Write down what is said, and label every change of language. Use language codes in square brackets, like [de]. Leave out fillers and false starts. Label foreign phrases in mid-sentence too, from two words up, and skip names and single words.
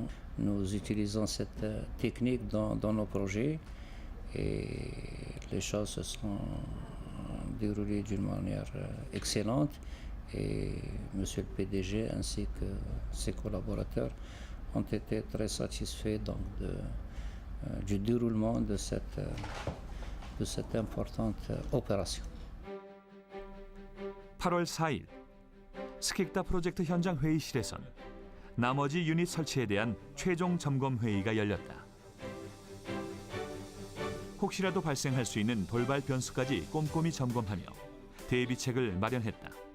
[fr] Nous utilisons cette technique dans nos projets et les choses se sont déroulées d'une manière excellente. Et Monsieur le PDG ainsi que ses collaborateurs ont été très satisfaits donc du déroulement de cette importante opération. [ko] 8월 4일 스킥다 프로젝트 현장 회의실에선 나머지 유닛 설치에 대한 최종 점검 회의가 열렸다. 혹시라도 발생할 수 있는 돌발 변수까지 꼼꼼히 점검하며 대비책을 마련했다.